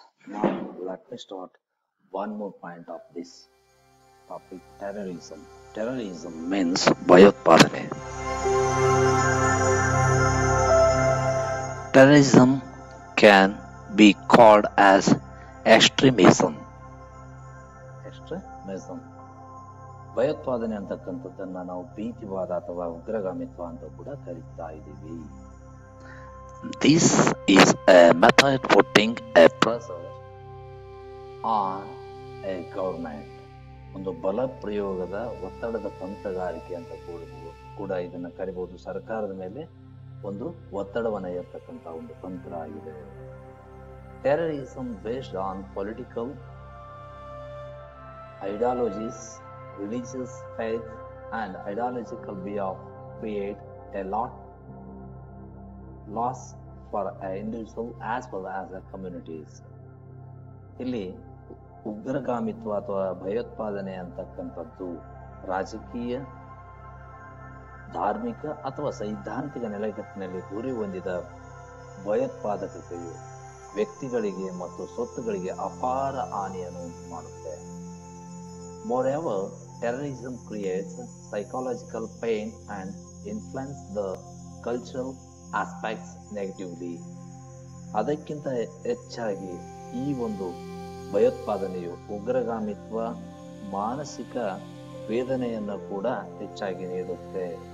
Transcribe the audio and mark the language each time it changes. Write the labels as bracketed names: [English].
[English] Now let me start one more point of this topic terrorism. Terrorism means ಭಯೋತ್ಪಾದನೆ. Terrorism can be called as extremism. Extremism. [Kannada] ಭಯೋತ್ಪಾದನೆ ಅಂತಕ್ಕಂಥದ್ದನ್ನ ನಾವು ಭೀತಿವಾದ ಅಥವಾ ಉಗ್ರಗಾಮಿತ್ವ ಅಂತ ಕೂಡ ಕರೀತಾ ಇದ್ದೀವಿ. [English] This is a method putting a pressure on a government. [Kannada] ಒಂದು ಬಲ ಪ್ರಯೋಗದ ಒತ್ತಡದ ತಂತ್ರಗಾರಿಕೆ ಅಂತ ಕೂಡ ಇದನ್ನ ಕರಿಬಹುದು. ಸರ್ಕಾರದ ಮೇಲೆ ಒಂದು ಒತ್ತಡವನ್ನು ಏರ್ತಕ್ಕಂಥ ಒಂದು ತಂತ್ರ ಆಗಿದೆ. [English] Terrorism based on political ideologies, religious faith and ideological belief create a loss for an individual as well as a communities. [Kannada] ಇಲ್ಲಿ ಉಗ್ರಗಾಮಿತ್ವ ಅಥವಾ ಭಯೋತ್ಪಾದನೆ ಅಂತಕ್ಕಂಥದ್ದು ರಾಜಕೀಯ, ಧಾರ್ಮಿಕ ಅಥವಾ ಸೈದ್ಧಾಂತಿಕ ನೆಲೆಗಟ್ಟಿನಲ್ಲಿ ಗುರಿ ಹೊಂದಿದ ಭಯೋತ್ಪಾದಕತೆಯು ವ್ಯಕ್ತಿಗಳಿಗೆ ಮತ್ತು ಸ್ವತ್ತುಗಳಿಗೆ ಅಪಾರ ಹಾನಿಯನ್ನು ಉಂಟು ಮಾಡುತ್ತೆ. [English] Moreover, terrorism creates psychological pain and influences the cultural aspects negatively. [Kannada] ಅದಕ್ಕಿಂತ ಹೆಚ್ಚಾಗಿ ಈ ಒಂದು ಭಯೋತ್ಪಾದನೆಯು ಉಗ್ರಗಾಮಿತ್ವ ಮಾನಸಿಕ ವೇದನೆಯನ್ನು ಕೂಡ ಹೆಚ್ಚಾಗಿ ನೀಡುತ್ತೆ.